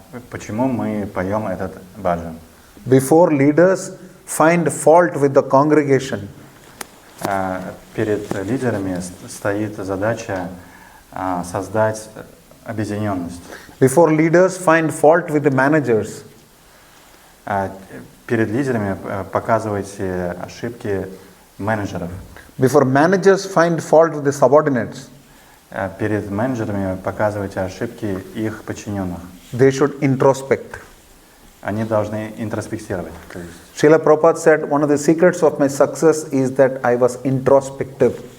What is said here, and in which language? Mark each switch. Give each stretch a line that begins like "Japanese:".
Russian: Почему мы поем этот баджан?
English: Before leaders find fault with the congregation,
Russian: перед лидерами стоит задача создать объединенность.
English: before leaders find fault with the managers,
Russian: Перед лидерами показывайте ошибки менеджеров.
English: before managers find fault with the subordinates,
Russian: Перед менеджерами показывайте ошибки их подчиненных.
English: they should introspect.
Russian: Они должны интроспектировать.
English: Srila Prabhupada said, one of the secrets of my success is that I was introspective.